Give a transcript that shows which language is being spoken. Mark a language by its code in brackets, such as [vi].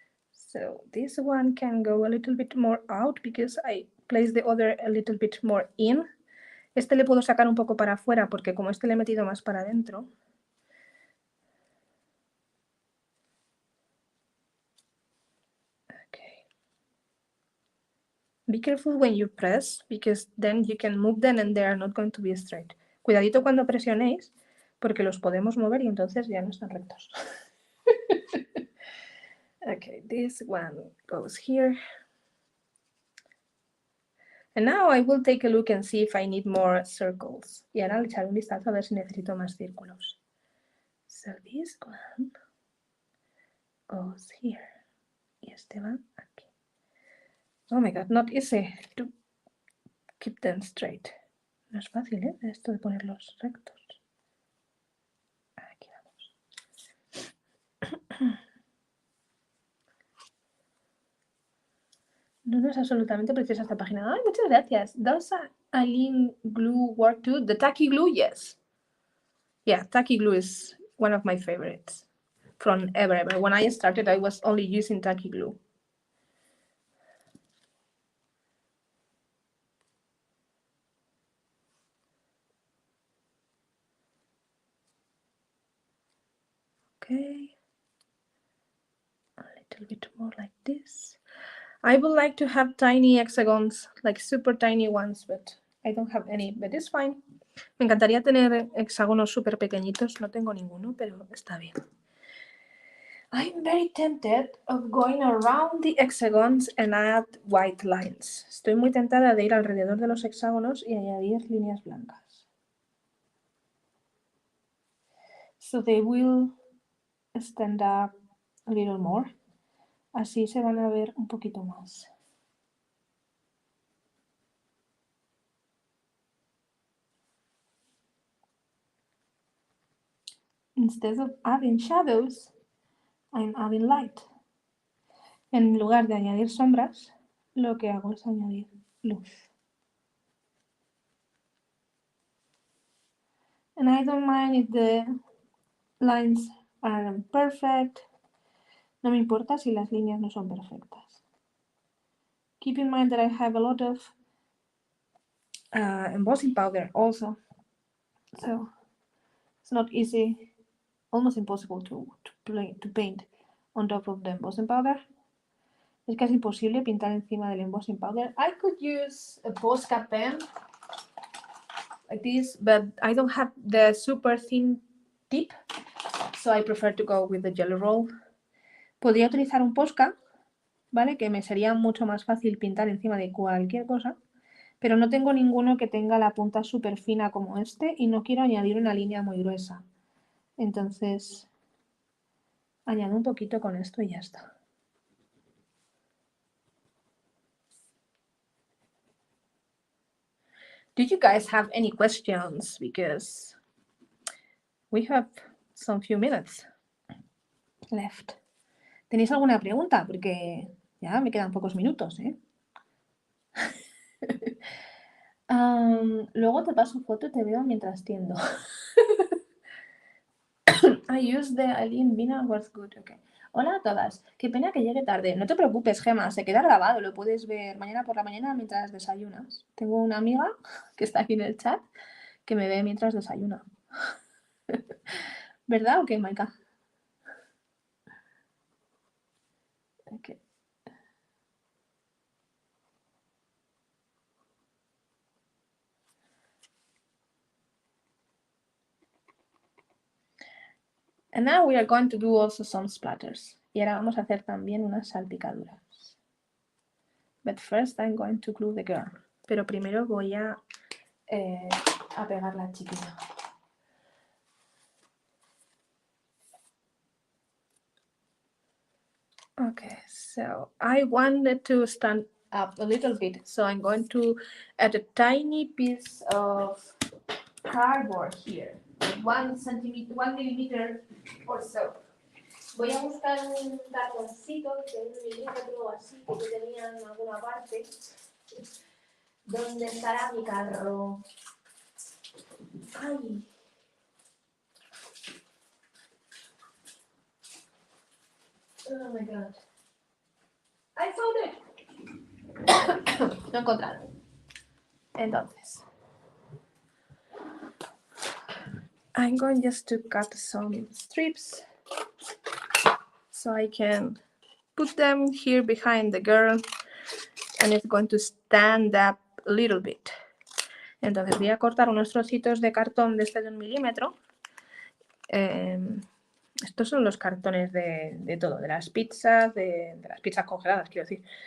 [en] So this one can go a little bit more out because I place the other a little bit more in. [es] Este le puedo sacar un poco para afuera porque como este le he metido más para adentro. [en] Okay. Be careful when you press because then you can move them and they are not going to be straight. [es] Cuidadito cuando presionéis porque los podemos mover y entonces ya no están rectos. [en] Okay, this one goes here. And now I will take a look and see if I need more circles. [es] Y ahora le echaré un vistazo a ver si necesito más círculos. [en] So this one goes here. [es] Y este va aquí. [en] Oh my god, not easy to keep them straight. [es] No es fácil, ¿eh? Esto de ponerlos rectos. Aquí vamos. No es absolutamente preciosa esta página. Ay, muchas gracias. [en] Does Eileen glue work too? The tacky glue, yes. Yeah, tacky glue is one of my favorites from ever. When I started, I was only using tacky glue. Okay. A little bit more like this. I would like to have tiny hexagons, like super tiny ones, but I don't have any, but it's fine. [es] Me encantaría tener hexágonos súper pequeñitos, no tengo ninguno, pero está bien. [en] I'm very tempted of going around the hexagons and add white lines. [es] Estoy muy tentada de ir alrededor de los hexágonos y añadir líneas blancas. [en] So they will stand up a little more. [es] Así se van a ver un poquito más. [en] Instead of adding shadows, I'm adding light. [es] En lugar de añadir sombras, lo que hago es añadir luz. [en] And I don't mind if the lines aren't perfect. [es] No me importa si las líneas no son perfectas. [en] Keep in mind that I have a lot of embossing powder also. So it's not easy, almost impossible to paint on top of the embossing powder. [es] Es casi imposible pintar encima del embossing powder. [en] I could use a Posca pen like this, but I don't have the super thin tip, so I prefer to go with the jelly roll. [es] Podría utilizar un Posca, ¿vale? Que me sería mucho más fácil pintar encima de cualquier cosa, pero no tengo ninguno que tenga la punta súper fina como este y no quiero añadir una línea muy gruesa. Entonces, añado un poquito con esto y ya está. [en] Do you guys have any questions? Because we have some few minutes left. [es] ¿Tenéis alguna pregunta? Porque ya me quedan pocos minutos, ¿eh? Luego te paso foto y te veo mientras tiendo. [en] I use the Eileen Vina was good. [es] Okay. Hola a todas. Qué pena que llegue tarde. No te preocupes, Gemma. Se queda grabado. Lo puedes ver mañana por la mañana mientras desayunas. Tengo una amiga que está aquí en el chat que me ve mientras desayuna. ¿Verdad o qué, Maika? [en] Okay. And now we are going to do also some splatters. [es] Y ahora vamos a hacer también unas salpicaduras. [en] But first I'm going to glue the girl. [es] Pero primero voy a pegar la chiquita. [en] Okay, so I wanted to stand up a little bit, so I'm going to add a tiny piece of cardboard here, 1 millimeter or so. [es] Voy a buscar un cartoncito de 1 milímetro o así que tenía en alguna parte. ¿Dónde estará mi carro? Ay. [en] Oh my god. I found it. [es] Lo he encontrado. Entonces, [en] I'm going just to cut some strips so I can put them here behind the girl and it's going to stand up a little bit. [es] Entonces voy a cortar unos trocitos de cartón de 1 milímetro. Estos son los cartones de todo, de las pizzas, de las pizzas congeladas, quiero decir.